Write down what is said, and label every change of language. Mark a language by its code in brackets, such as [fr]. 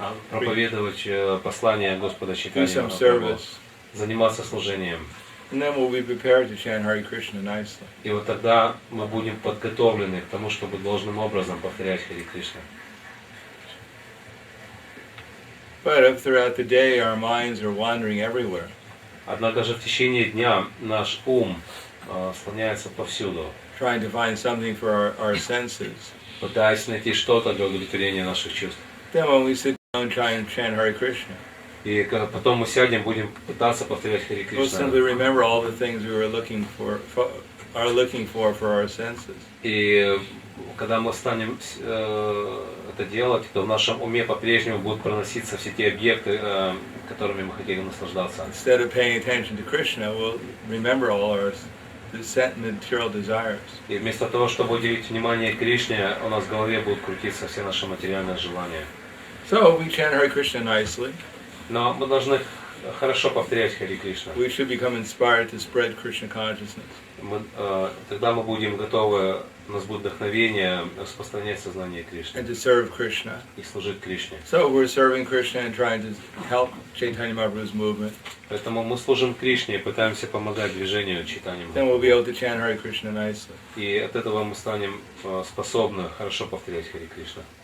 [ru] Проповедовать послание Господа [en] Do [ru] Чайтаньи [en] some [ru] Махапрабху. [en] service. [ru] Заниматься служением. [en] And then we'll be prepared to chant Hare Krishna nicely. [ru] И вот тогда мы будем подготовлены к тому, чтобы должным образом повторять Хари Кришна. [en] But if throughout the day our minds are wandering everywhere, [ru] Однако же в течение дня наш ум слоняется повсюду, [en] trying to find something for our senses, [ru] пытаясь найти что-то для удовлетворения наших чувств. [en] then when we sit down and try and chant Hare Krishna, [ru] И потом мы сядем, будем пытаться повторять Хари [en] we'll simply [ru] Кришна. [en] remember all the things we were looking for our senses. [ru] И когда мы станем это делать, то в нашем уме по-прежнему будут проноситься все те объекты, которыми мы хотели наслаждаться. [en] Instead of paying attention to Krishna, we'll remember all our material desires. [ru] И вместо того, чтобы уделить внимание Кришне, у нас в голове будут крутиться все наши материальные желания. [en] So we chant Hare Krishna nicely. [ru] Но мы должны хорошо повторять Хари Кришна. [en] We should become inspired to spread Krishna consciousness. [ru] Тогда мы будем готовы, у нас будет вдохновение распространять сознание Кришны [en] And to serve Krishna. [ru] и служить Кришне. [en] So we're serving Krishna and trying to help Chaitanya Mahaprabhu's movement. [ru] Поэтому мы служим Кришне и пытаемся помогать движению Чайтаньи [en] Then we'll be able [ru] Махапрабху. [en] to chant Hare Krishna nicely. [ru] И от этого мы станем способны хорошо повторять Хари Кришна.